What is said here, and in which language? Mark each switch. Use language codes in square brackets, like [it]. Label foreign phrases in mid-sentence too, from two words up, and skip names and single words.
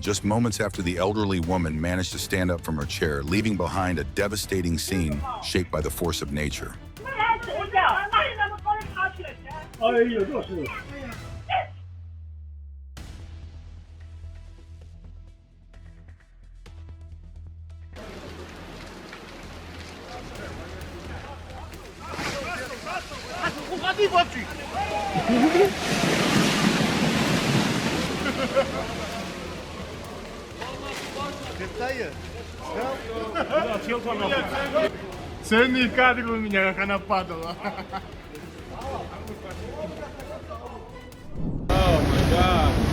[en] just moments after the elderly woman managed to stand up from her chair, leaving behind a devastating scene shaped by the force of nature. [zh] 哎呦，这是。我地方举。 [ru] Ценный кадр у меня, как она падала. [en] Oh my god.